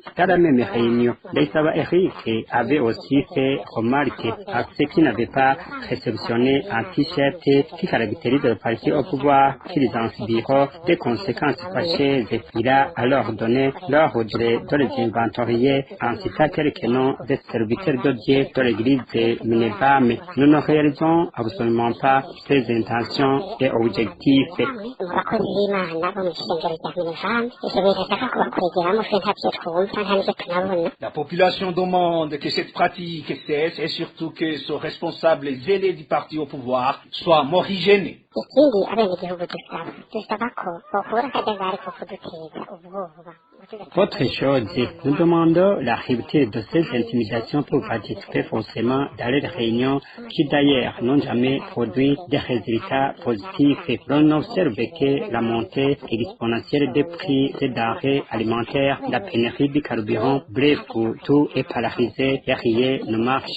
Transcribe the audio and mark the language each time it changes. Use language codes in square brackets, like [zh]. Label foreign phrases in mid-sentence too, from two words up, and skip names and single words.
[fr] Dans la même réunion, Ndaïsaba Eric avait aussi fait remarque à ceux qui n'avaient pas réceptionné un t-shirt qui caractérise le parti au pouvoir qu'ils en subiront des conséquences fâcheuses. Il a alors donné l'ordre de les inventorier en citant quelques noms des serviteurs de Dieu de l'église de Minebam. Nous ne réalisons absolument pas ces intentions et objectifs. [rn] abakozi b'Imana bo mu ishengero rya Minevani ivyo birashaka kubakwegeramo twe ntavyo twumva nta n'ivyo tunabona. [fr] La population demande que cette pratique cesse et surtout que ce responsable zélé du parti au pouvoir soit morigéné. [rn] Ikindi abenegihugu dusaba ko bokura akajagari ko kuduteza ubwoba. [fr] Autre chose, nous demandons la rupture de ces intimidations pour participer forcément dans les réunions qui d'ailleurs n'ont jamais produit des résultats positifs. On observe que la montée exponentielle des prix des denrées alimentaires, la pénurie du carburant, bref, tout est paralysé et rien ne marche.